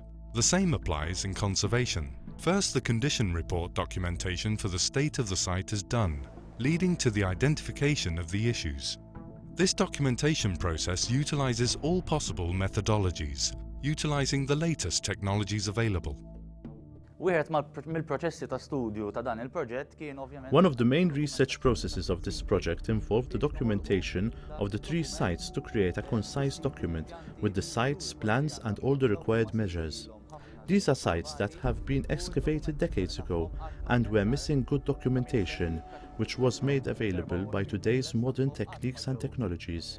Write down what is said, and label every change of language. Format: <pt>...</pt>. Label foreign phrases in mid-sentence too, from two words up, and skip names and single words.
<en>The same applies in conservation. First, the condition report documentation for the state of the site is done, leading to the identification of the issues. This documentation process utilizes all possible methodologies, utilizing the latest technologies available.</en> <mt>Wieħed mill-proċessi ta' studju ta' dan il-proġett kien ovvjament.</mt> <en>One of the main research processes of this project involved the documentation of the 3 sites to create a concise document with the sites, plans and all the required measures. These are sites that have been excavated decades ago and were missing good documentation, which was made available by today's modern techniques and technologies.</en>